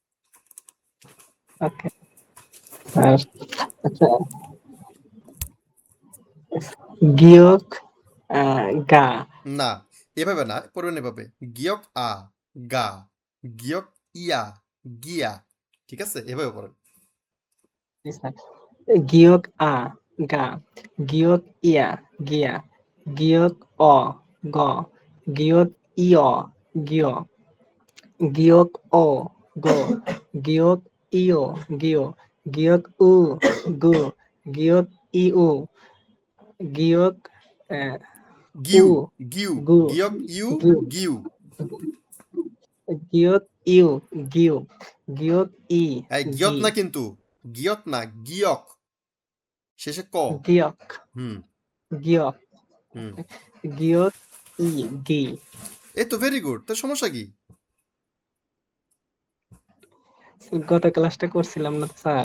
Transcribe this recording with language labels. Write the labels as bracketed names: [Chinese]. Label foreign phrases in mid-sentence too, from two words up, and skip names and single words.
[Bangla] ওকে স্যার আচ্ছা গিয়ক গা না, এভাবে না, পড়বেন এভাবে। গিয়ক আ, গা, গিয়ক ইয়া, গিয়া। ঠিক আছে, এভাবে পড়েন। জি স্যার গিয়ক আ গা গিয়ক ইয়া গিয়া গিয়ক অ গ গিয়ক ইয় গিয় গিয়ক ও গো গিয়ক ইও গিয় গিয়ক উ গু গিয়ক ইউ গিয়ক উ গিউ, গিউ, গু গিয়ক ইউ, গিউ গিউ। গিয়ক ইউ গিউ গিয়ক ই এই গিয়ত গি না কিন্তু, গিয়ত না, গিয়ক, শেষে ক। গিয়ক হুম গিয়ক হুম, গিয়ক ই গি এই তো [English] very good, [Bangla] তোর সমস্যা কি? গত ক্লাসটা করছিলাম না স্যার